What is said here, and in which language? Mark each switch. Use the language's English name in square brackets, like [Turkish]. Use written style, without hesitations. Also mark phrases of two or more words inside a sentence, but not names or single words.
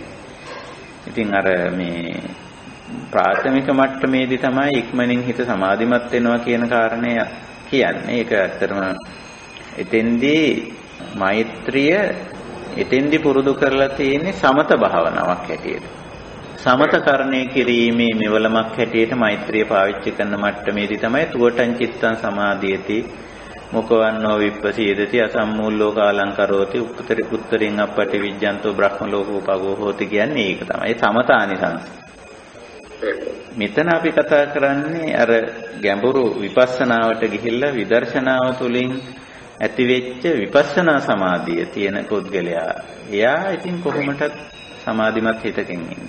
[Sinhala] ඉතින් අර මේ ප්‍රාථමික මට්ටමේදී තමයි ඉක්මනින් හිත සමාධිමත් වෙනවා කියන කාරණය කියන්නේ. ඒක ඇත්තටම එතෙන්දී මෛත්‍රිය එතෙන්දී පුරුදු කරලා තියෙන්නේ සමත භාවනාවක් හැටියට. සමතකරණය කිරීමේ මෙවලමක් හැටියට මෛත්‍රිය පාවිච්චි කරන මට්ටමේදී තමයි [Pali] තුවටං චිත්තං සමාධියති මොකවන්නෝ විප්පසීදති අසම්මූලෝ කාලංකරෝති උත්තරින් අපටි විජ්ජන්තෝ බ්‍රහ්ම ලෝකෝ පගෝ හෝති [Sinhala] කියන්නේ ඒක තමයි සමතානිසංස. මෙතන අපි කතා කරන්නේ අර ගැඹුරු විපස්සනාවට ගිහිල්ලා විදර්ශනාව තුළින් ඇතිවෙච්ච විපස්සනා සමාධිය තියෙන පුද්ගලයා. එයා ඉතින් කොහොමදත් සමාධිමත් හිතකින් ඉන්නේ.